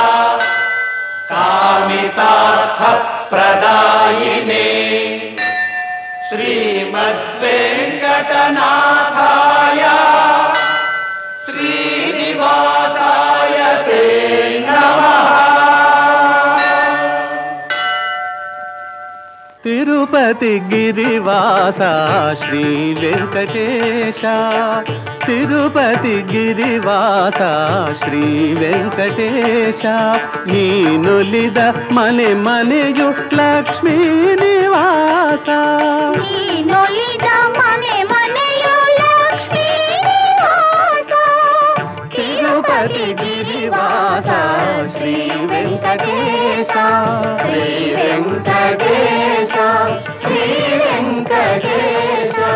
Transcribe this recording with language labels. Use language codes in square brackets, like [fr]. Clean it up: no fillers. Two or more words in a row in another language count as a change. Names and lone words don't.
[sa] ಕಾಮಿತಾರ್ಥ ಪ್ರದಾಯಿನೇ ಶ್ರೀಮದ್ವೆಂಕಟನಾಥಾಯ ಶ್ರೀನಿವಾಸಾಯ ತೇ ನಮಃ. [kn] ತಿರುಪತಿ ಗಿರಿವಾಸ ಶ್ರೀ ವೆಂಕಟೇಶ, తిరుపతి గిరివాಸ ಶ್ರೀ ವೆಂಕಟೇಶ, ನೀನುಲಿದ ಮನೆ ಮನೆಯು ಲಕ್ಷ್ಮೀ ನಿವಾಸ, ನೀನೊಲಿದ ಮನೆ ಮನೆಯು ಲಕ್ಷ್ಮೀ ನಿವಾಸ. ತಿರುಪತಿ ಗಿರಿವಾಸ ಶ್ರೀ ವೆಂಕಟೇಶ, ಶ್ರೀ ವೆಂಕಟೇಶ, ಶ್ರೀ ವೆಂಕಟೇಶ.